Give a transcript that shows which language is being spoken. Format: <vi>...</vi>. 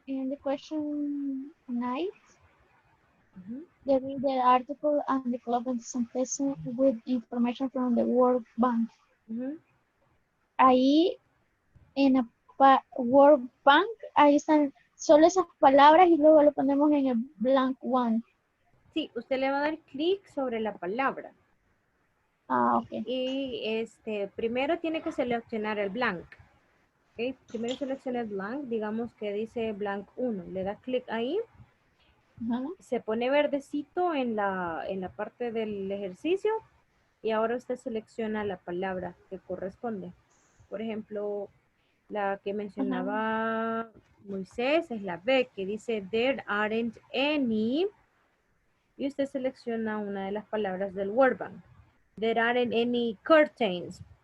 <en>In the question 9, they read the article and the club and synthesis with information from the World Bank.</en> <es>Ahí en la World Bank, ahí están solo esas palabras y luego lo ponemos en el blank one. Sí, usted le va a dar clic sobre la palabra. Ok. Y primero tiene que seleccionar el blank. Okay. Primero selecciona el blank, digamos que dice blank 1. Le da clic ahí. Se pone verdecito en la parte del ejercicio y ahora usted selecciona la palabra que corresponde. Por ejemplo, la que mencionaba Moisés es la B, que dice</es> <en>there aren't any.</en> <es>Y usted selecciona una de las palabras del Word Bank.</es> <en>There aren't any curtains.</en>